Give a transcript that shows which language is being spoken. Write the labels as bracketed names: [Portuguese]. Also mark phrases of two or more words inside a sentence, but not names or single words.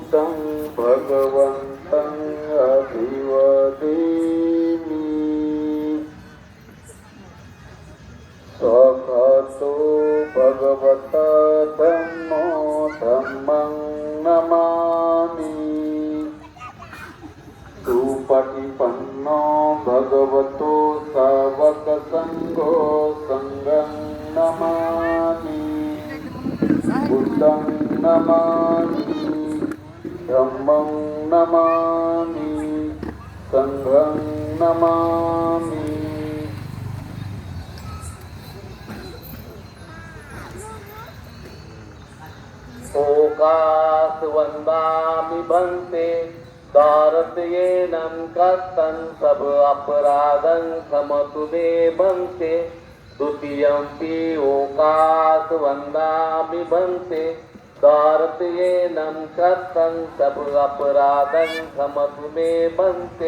[Pali] तं भगवन्तं अभिवदेमि। स्वखतो भगवता धम्मो धम्मं नमामि। सुपटिपन्नो भगवतो सावकसङ्घो सङ्घं नमामि। बुद्धं नमामि, धम्मं नमामि, सङ्घं नमामि। ओकास वंदामि भन्ते दारतयेनं कथं सब अपराधं क्षमतु मे भन्ते। द्वितीयंपि ओकास वंदामि भन्ते दारतयेनं कथं सब अपराधं क्षमतु मे भन्ते।